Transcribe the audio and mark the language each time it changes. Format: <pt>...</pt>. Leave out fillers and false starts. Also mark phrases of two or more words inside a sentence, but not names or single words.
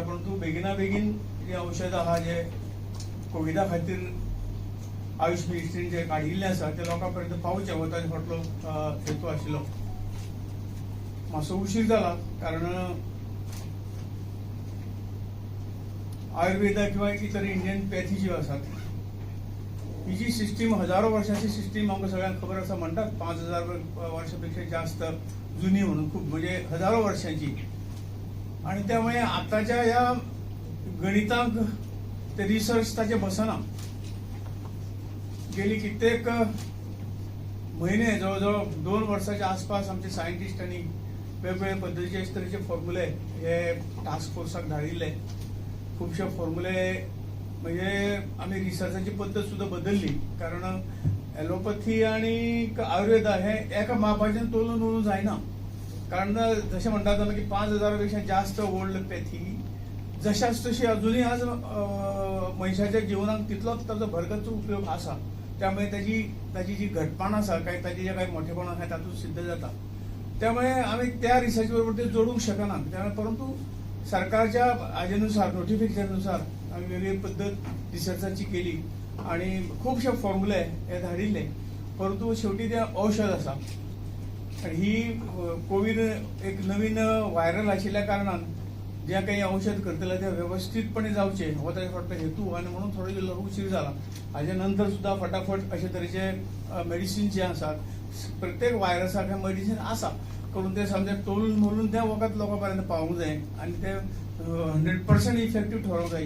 <kok>परंतु बेगिना बेगीन जे औषध आहा जे कोविडा खातीर आयुष मिनिस्ट्रीन जे काडिल्ले आसा ते लोकां पर्यंत पावचे हो ताचो फाटलो हेतू आशिल्लो. मातसो उशीर जाला कारण आयुर्वेदा किंवा इतर</kok> <en>Indian pathy</en> <kok>ज्यो आसात ही जी सिस्टीम हजारो वर्षांची सिस्टीम आमकां सगळ्यांक खबर आसा.</kok> <mr>म्हणटात 5000 वर्षापेक्षा जास्त जुनी म्हणून खूप म्हणजे हजारो वर्षांची. आणि त्यामुळे आताच्या या गणितांक ते रिसर्च ताचे बसना. गेली कित्येक महिने जवळजवळ 2 वर्षाच्या आसपास आमचे सायंटिस्टांनी वेगवेगळे पद्धतीचे तरेचे फॉर्म्युले हे</mr> <en>task force</en> <mr>धाडिल्ले. खूपशे फॉर्म्युले म्हणजे आम्ही रिसर्चाची पद्धत सुद्धा बदलली कारण ॲलोपॅथी आणि आयुर्वेदा हे एका मापाच्यान तोलून उडून जायना. कारण जसे म्हणतात की 5000 पेक्षा जास्त</mr> <en>old pathy</en> <mr>जशाच तशी अजूनही आज मनशाच्या जीवनात तितलोच ताचो भरगच्च उपयोग आसा. त्यामुळे त्याची जी घटपण आसा काय ताची जे काही मोठेपण आसा तातूंत सिद्ध जाता. त्यामुळे आम्ही त्या रिसर्च बरोबर ते जोडूंक शकनात. त्यामुळे परंतु सरकारच्या हाजेनुसार नोटिफिकेशनानुसार आम्ही वेगळी पद्धत रिसर्चाची केली आणि खूपशे फॉर्म्युले हे धाडिल्ले.</mr> <kok>परंतु शेवटी ते औषध आसा आणि ही कोविड एक नवीन व्हायरल आशिल्ल्या कारणान जे काही औषध करतले ते व्यवस्थितपणे जावचे हो ताचे फाटलो हेतू आनी म्हणून थोडो इल्लो उशीर जाला. हाजे नंतर सुद्धा फटाफट अशे तरेचे मेडिसिन जे आसात प्रत्येक व्हायरसाक मेडिसिन आसा करून ते समजे तोलून मोलून त्या वखत लोकां पर्यंत पावूंक जाय आनी ते 100% इफेक्टिव्ह ठरोवंक जाय.</kok>